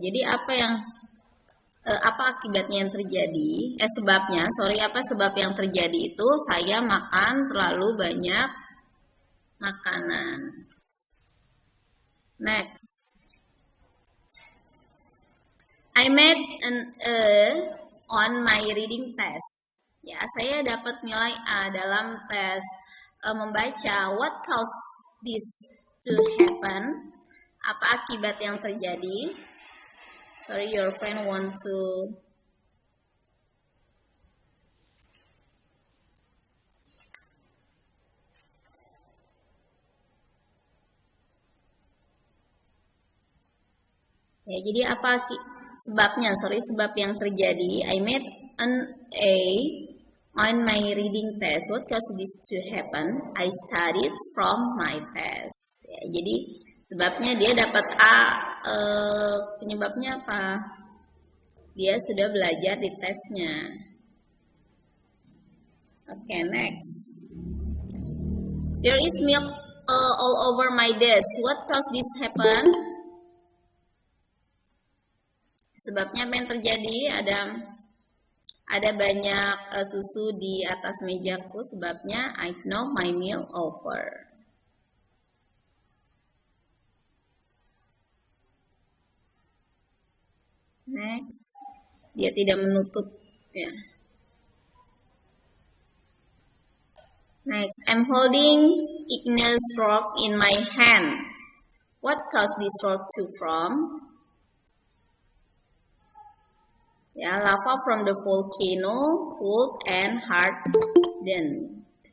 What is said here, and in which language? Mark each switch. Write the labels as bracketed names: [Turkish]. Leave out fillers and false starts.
[Indonesian] Jadi apa akibatnya yang terjadi? Apa sebab yang terjadi itu saya makan terlalu banyak makanan. [English] Next, I made an A on my reading test. [Indonesian] Ya, saya dapat nilai A dalam tes membaca. [English] What caused this to happen? [Indonesian] Apa akibat yang terjadi? [English] Sorry, your friend want to ya, [Indonesian] jadi apa sebabnya? Sebab yang terjadi. [English] I made an A on my reading test. What caused this to happen? I studied from my test. [Indonesian] Ya, jadi sebabnya dia dapat A, penyebabnya apa? Dia sudah belajar di tesnya. [English] Okay, next. There is milk all over my desk. What caused this happen? [Indonesian] Sebabnya apa yang terjadi? Ada banyak susu di atas mejaku. Sebabnya [English] I knocked my milk over. [Indonesian] Next, dia tidak menutup ya. [English] Next, I'm holding igneous rock in my hand. What caused this rock to form? Ya, lava from the volcano cooled and hardened.